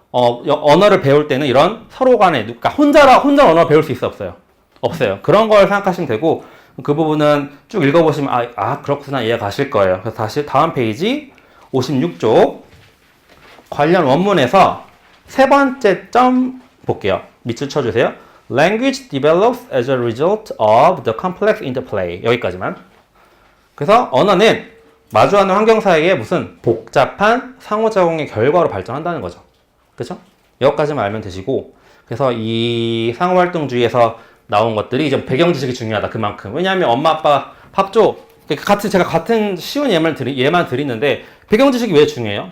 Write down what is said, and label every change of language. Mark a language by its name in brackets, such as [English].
[Korean] 언어를 배울 때는 이런 서로 간에, 그러니까 혼자 언어를 배울 수 있어, 없어요? 없어요. 그런 걸 생각하시면 되고, 그 부분은 쭉 읽어보시면, 그렇구나, 이해 가실 거예요. 그래서 다시 다음 페이지 56쪽 관련 원문에서 세 번째 점 볼게요. 밑줄 쳐주세요. [English] Language develops as a result of the complex interplay. [Korean] 여기까지만. 그래서 언어는 마주하는 환경 사이에 무슨 복잡한 상호작용의 결과로 발전한다는 거죠. 그죠? 여기까지만 알면 되시고, 그래서 이 상호활동주의에서 나온 것들이 이제 배경 지식이 중요하다. 그만큼. 왜냐하면 엄마 아빠 밥 줘. 제가 같은 쉬운 예만 드리는데 배경 지식이 왜 중요해요?